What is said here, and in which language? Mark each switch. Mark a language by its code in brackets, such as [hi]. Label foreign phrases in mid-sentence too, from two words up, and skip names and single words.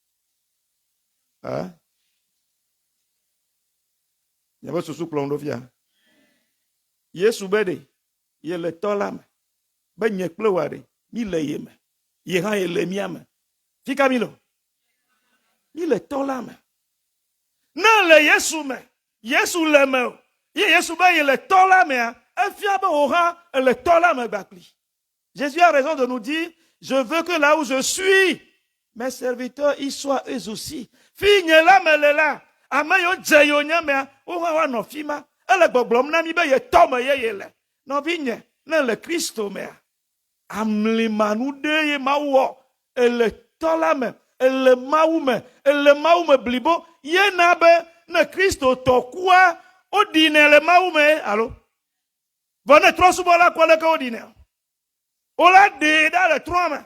[ee] nye be susu kplɔm ɖo fia Yesu be ɖe ye le tɔ la me be nye kple wa ɖe mi le ye me ye hã ye le mía me fika mi lo mi le tɔ la me ne le Yesu me Yesu le me o ye Yesu be ye le tɔ la mea efia be wo hã le tɔ la me gbakpli [fr] Jésus a raison de nous dire je veux que là où je suis mes serviteurs y soient eux aussi [ee] fi nye la me le la ame yo dze yo nye mea wo hã wa nɔ fi ma ele gbɔgblɔm na mi be ye tɔ me ye le nɔvi nye ne le Kristo mea amlimanu ɖe ye Mawu wɔ ele tɔ la me ele Mawu me blibo ye na be ne Kristo tɔ kua o ɖinɛ le Mawu me alo vɔ ne trɔsubɔla kɔ leke o ɖinɛ o la ɖe ɖa le trɔa me